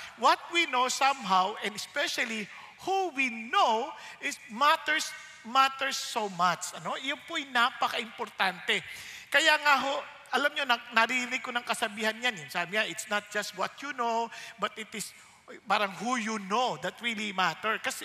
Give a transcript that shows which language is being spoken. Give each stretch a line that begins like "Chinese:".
English: What we know somehow, and especially who we know, is matters so much.
Filipino: Ano? Yan po ay napaka-importante. Kaya nga ho, alam nyo, narinig ko ng kasabihan yan. Sabi niya,
English: it's not just what you know, but it is parang who you know that really matters.